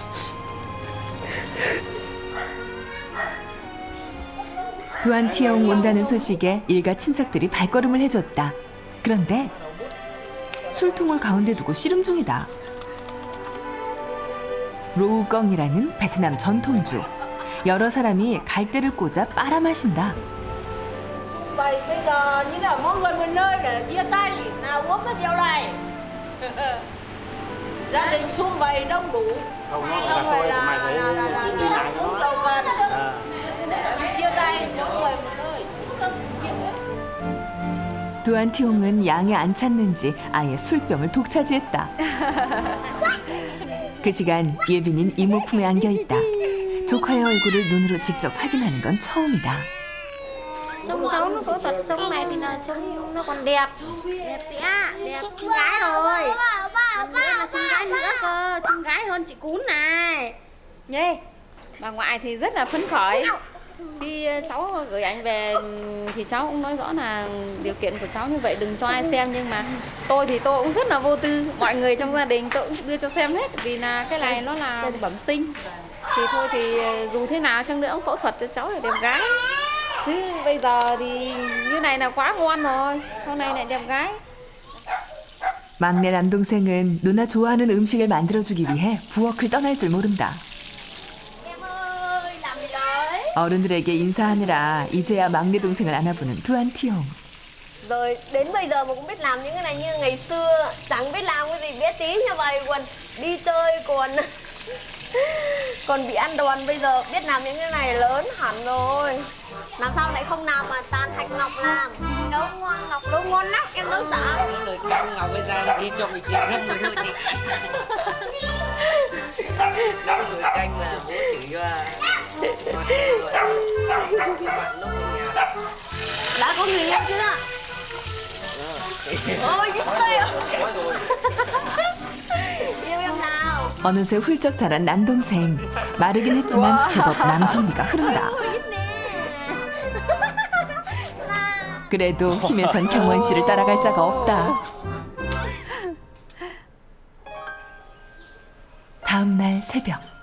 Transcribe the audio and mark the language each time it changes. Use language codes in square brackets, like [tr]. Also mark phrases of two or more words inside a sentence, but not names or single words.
[ko] 두안티옹 온다는 소식에 일가 친척들이 발걸음을 해줬다. 그런데 술통을 가운데 두고 씨름 중이다. 로우껑이라는 베트남 전통주. 여러 사람이 갈대를 꽂아 빨아 마신다. [vi] Vậy bây giờ như là mỗi người một nơi để chia tay, nào uống cái rượu này. Gia đình sum vầy đông đủ. Không phải là uống rượu cần. Chia tay mỗi người một nơi. [ko] 두안티옹은 양에 안 찼는지 아예 술병을 독차지했다. 그 시간 예빈인 이모 품에 안겨있다. 조카의 얼굴을 눈으로 직접 확인하는 건 처음이다. [vi] Trông cháu nó phẫu thuật trông này thì là trông nó còn đẹp. Đẹp chị ạ, đẹp xinh gái rồi. Còn nữa là xinh gái nữa cơ, xinh gái hơn chị Cún này. Nhê, bà ngoại thì rất là phấn khởi. Khi cháu gửi ảnh về thì cháu cũng nói rõ là điều kiện của cháu như vậy đừng cho ai xem, nhưng mà tôi thì tôi cũng rất là vô tư. Mọi người trong gia đình tôi cũng đưa cho xem hết, vì là cái này nó là bẩm sinh. Thì thôi thì dù thế nào chăng nữa cũng phẫu thuật cho cháu là đẹp gái. Chứ bây giờ thì như này là quá ngon rồi. sau này lại đẹp gái. [ko] 막내 남동생은 누나 좋아하는 음식을 만들어주기 위해 부엌을 떠날 줄 모른다. 어른들에게 인사하느라 이제야 막내 동생을 안아보는 두안티옹. [vi] Rồi đến bây giờ mà cũng biết làm những cái này như ngày xưa. Chẳng biết làm cái gì bé tí như vậy, còn đi chơi còn bị ăn đòn. Bây giờ biết làm những cái này lớn hẳn rồi. Làm sao lại không làm mà tan Hạnh Ngọc làm. Nấu ngon, Ngọc nấu ngon lắm, em nấu sợ. Lời canh Ngọc bây giờ đi cho mình chị rất rồi thôi chị. Nấu lời canh là bố chửi cho bạn lúc ở nhà. Đã có người yêu chưa? Ôi, 있어요. yêu em nào? [ko] 어느새 훌쩍 자란 남동생. 마르긴 했지만 제법 남성미가 흐른다. 그래도 힘에선 경원 씨를 따라갈 자가 없다. 다음 날 새벽.